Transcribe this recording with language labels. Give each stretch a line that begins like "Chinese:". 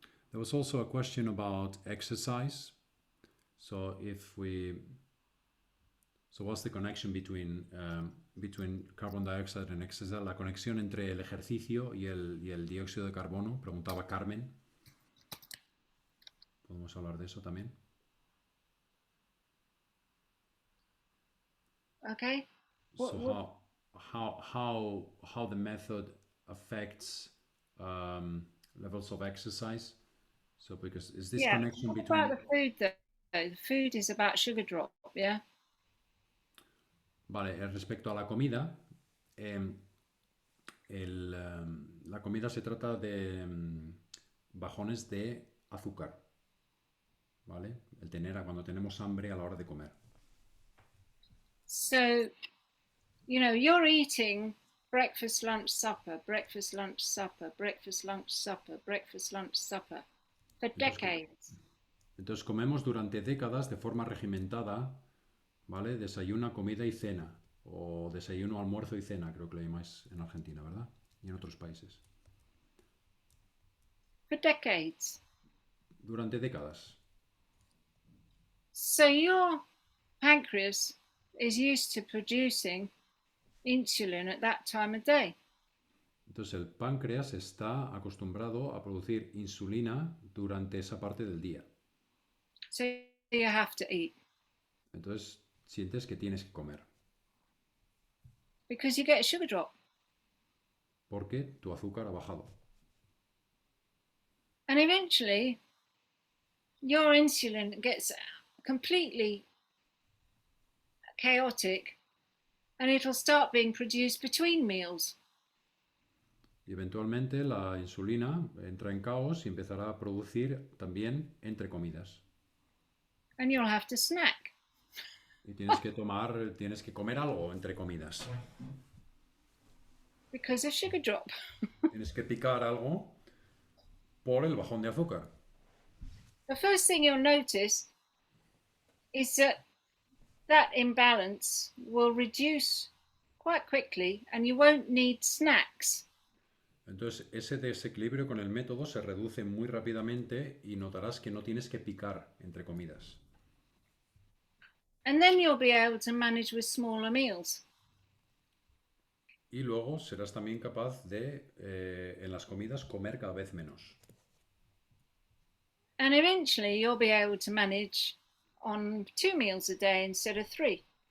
English: There was also a question about exercise. So what's the connection between carbon dioxide and exercise?
Spanish: La conexión entre el ejercicio y el dióxido de carbono, preguntaba Carmen. Podemos hablar de eso también.
English: Okay. So how the method affects levels of exercise? So because is this connection what between about the food though? The food is about sugar drop, yeah?
Spanish: Vale, respecto a la comida, la comida se trata de bajones de azúcar, ¿vale? Cuando tenemos hambre a la hora de comer.
English: So, you're eating breakfast, lunch, supper, breakfast, lunch, supper, breakfast, lunch, supper, breakfast, lunch, supper for decades.
Spanish: Entonces comemos durante décadas de forma regimentada, ¿vale? Desayuno, comida y cena. O desayuno, almuerzo y cena, creo que lo llamáis en Argentina, ¿verdad? Y en otros países.
English: For decades.
Spanish: Durante décadas.
English: So your pancreas is used to producing insulin at that time of day.
Spanish: Entonces el páncreas está acostumbrado a producir insulina durante esa parte del día.
English: So you have to eat.
Spanish: Entonces sientes que tienes que comer.
English: Because you get a sugar drop.
Spanish: Porque tu azúcar ha bajado.
English: And eventually your insulin gets completely chaotic and it'll start being produced between meals.
Spanish: Y eventualmente la insulina entra en caos y empezará a producir también entre comidas.
English: And you'll have to snack.
Spanish: Y tienes que comer algo entre comidas.
English: Because of sugar drop.
Spanish: Tienes que picar algo por el bajón de azúcar.
English: The first thing you'll notice is that imbalance will reduce quite quickly and you won't need snacks.
Spanish: Entonces, ese desequilibrio con el método se reduce muy rápidamente y notarás que no tienes que picar entre comidas.
English: And then you'll be able to manage with smaller meals.
Spanish: Y luego serás también capaz de, en las comidas, comer cada vez menos.
English: And eventually you'll be able to manage on 2 meals a day instead of 3.